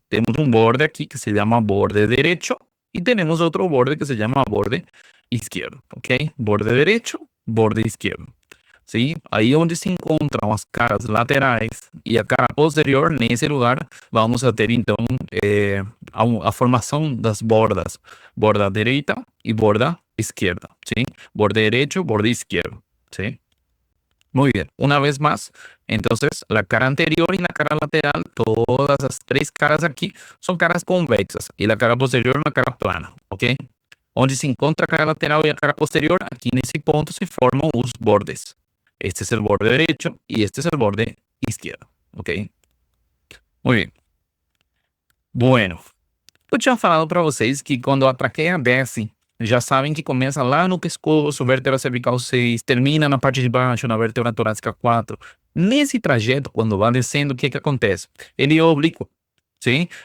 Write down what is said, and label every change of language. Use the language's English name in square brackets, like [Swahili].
[Portuguese] Temos um borde aqui que se chama borde direito e temos outro borde que se chama borde esquerdo, ok? Borde direito, borde esquerdo. ¿sí? [Spanish] Ahí donde [Portuguese] se encontram as caras laterais e a cara posterior, nesse lugar, vamos a ter então a formação das bordas, borda direita e borda esquerda, ¿sí? [Spanish] Borde derecho, borde izquierdo, ¿sí? Muy bien, una vez más, entonces la cara anterior y la cara lateral, todas las tres caras aquí son caras convexas y la cara posterior una cara plana, ¿ok? [Portuguese] Onde se encontra a cara lateral y a cara posterior, [Spanish] aquí en ese punto se forman [Portuguese] os bordes. [Spanish] Este es el borde derecho y este es el borde izquierdo, ¿ok? Muy bien. [Portuguese] Bueno, eu tinha falado para vocês que quando a traqueia desce, já sabem que começa lá no pescoço, vértebra cervical 6, termina na parte de baixo, na vértebra torácica 4. Nesse trajeto, quando vai descendo, o que que acontece? Ele é oblíquo, sim?